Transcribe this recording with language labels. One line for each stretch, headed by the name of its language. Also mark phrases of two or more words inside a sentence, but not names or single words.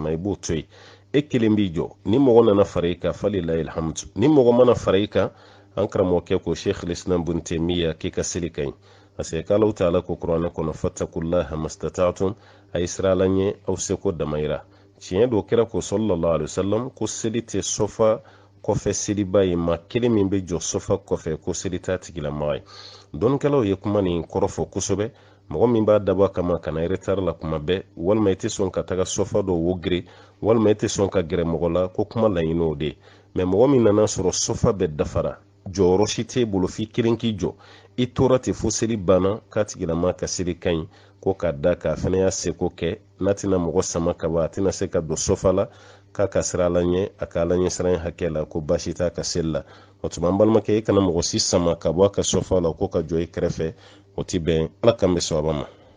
Bambara: i b'o to yen e kelen b'i jɔ ni mɔgɔ nana fara i kan
Arabic: فلله الحمد
Bambara: ni mɔgɔ mana fara i kan an karamɔgɔkɛ ko Sheikh al-Islam Ibn Taymiyyah k'i ka seli ka ɲi parce que k'Alahu Taala ko kuranɛ kɔnɔ
Arabic: فاتقوا الله ما استطعتم
Bambara: a sira la ɲɛ aw seko damayira tiɲɛ do kɛra ko
Arabic: صلى الله عليه وسلم
Bambara: ko seli tɛ sɔfa kɔfɛ seliba ye maa kelen min bɛ jɔ sɔfa kɔfɛ ko seli t'a tigilamaga ye dɔnnikɛlaw ye kuma nin kɔrɔfɔ kosɛbɛ mɔgɔ min b'a dabɔ kama kana retard la kuma bɛɛ walima i tɛ sɔn ka taga sɔfa dɔ wogiri walima i tɛ sɔn ka gɛrɛ mɔgɔ la ko kuma laɲini o de mais mɔgɔ min nana sɔrɔ sɔfa bɛɛ dafara jɔyɔrɔ si t'e bolo f'i kelen k'i jɔ i tora ten fo seli banna k'a tigilama ka seli ka ɲi ko k'a da k'a fana y'a seko kɛ n'a tɛna mɔgɔ sama ka ban a tɛna se ka don sɔfa la k'a ka sira la ɲɛ a k'a la ɲɛ siran hakɛ la ko baasi t'a ka seli la o tuma an balimakɛ i kana mɔgɔ si sama ka bɔ a ka sɔfa la ko ka jɔ i kɛrɛfɛ o ti bɛn ala kan bɛ sɔn a ma